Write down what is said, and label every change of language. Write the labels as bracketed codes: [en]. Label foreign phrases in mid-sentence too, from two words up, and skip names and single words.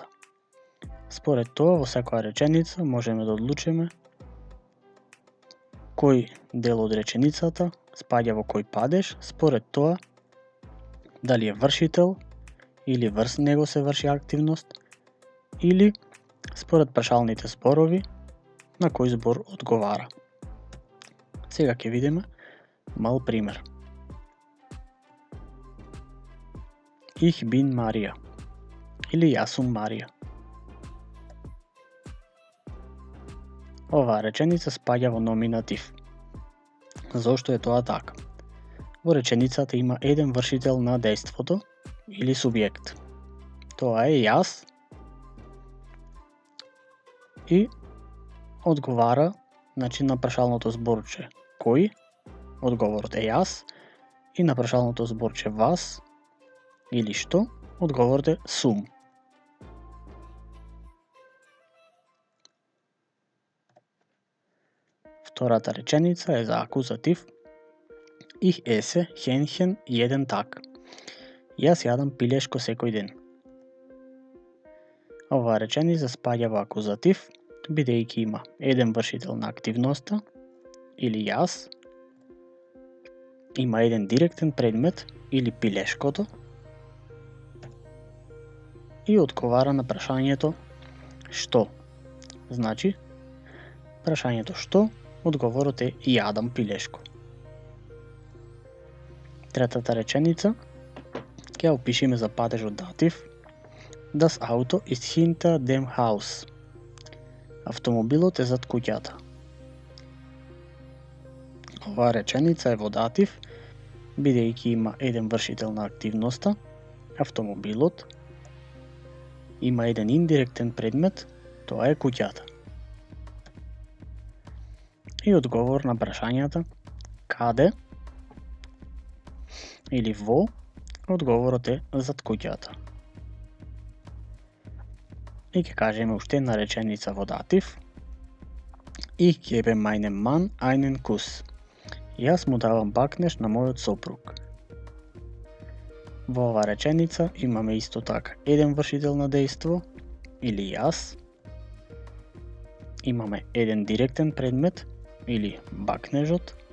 [mk] Според тоа, во секоја реченица можеме да одлучиме кој дел од реченицата спаѓа во кој падеж, според тоа дали е вршител или врз него се врши активност, или според прашалните зборови на кој збор одговара. Сега ќе видиме мал пример. [de] Ich bin [mk] Марија или јас сум Марија. Оваа реченица спаѓа во номинатив. Зошто е тоа така? Во реченицата има еден вршител на дејството или субјект. Тоа е јас и одговара на прашалното зборче кој, одговорот е јас, и на прашалното зборче вас или што, одговорот е сум. Втората реченица е за акузатив. [de] Ich esse Hähnchen jeden Tag. [mk] Јас јадам пилешко секој ден. Оваа реченица спаѓа во акузатив, бидејќи има еден вршител на активноста, или јас, има еден директен предмет, или пилешкото, и одговара на прашањето што. Значи, прашањето што, одговорот е јадам пилешко. Третата реченица ќе опишеме за падежот датив. [de] Das Auto ist hinter dem Haus. [mk] Автомобилот е зад куќата. Оваа реченица е во датив, бидејќи има еден вршител на активноста, автомобилот, има еден индиректен предмет, тоа е куќата. и одговор на прашањата каде или во, одговорот е зад куќата. И ќе кажеме уште една реченица во датив. [de] Ich gebe meinem Mann einen Kuss. [mk] Јас му давам бакнеш на мојот сопруг. Во оваа реченица имаме исто така еден вршител на дејство или јас. Имаме еден директен предмет или бакнежот.